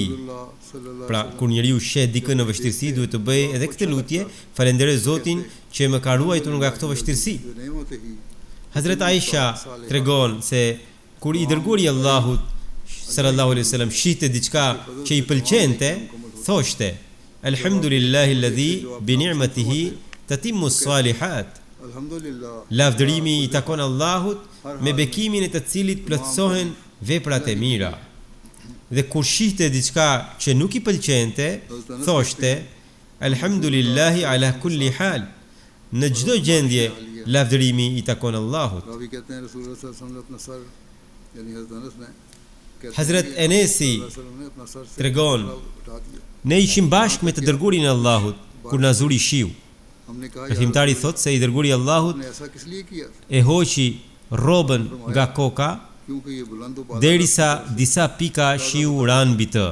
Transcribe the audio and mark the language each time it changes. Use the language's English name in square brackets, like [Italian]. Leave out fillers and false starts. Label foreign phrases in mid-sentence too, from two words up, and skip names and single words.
[Albanian] Pra, kur njeriu sheh dikën në vështirësi, duhet të bëjë edhe këtë lutje: falenderoj Zotin që më ka ruajtur nga këto vështirësi. Hazrat Aisha tregon se kur i dërguari i Allahut [Arabic] صلى الله عليه وسلم [Albanian] shihte diçka që i pëlqente, thoshte: [Arabic] الحمد لله الذي بنعمته تتم الصالحات. [Albanian] Lavdërimi i takon Allahut me bekimin e të cilit plotësohen veprat e mira. Dhe kur shihte diçka që nuk i pëlqente, thoshte: [Arabic] الحمد لله على كل حال. [Albanian] Në çdo gjendje lavdërimi i takon Allahut. Hazrat Enesi tregon: ne ishim bashkë me të dërguarin e Allahut kur na zuri shiu. Rithimtari thot se i dërguari i Allahut e hoqi rrobën nga koka derisa disa pika shiu ran mbi të.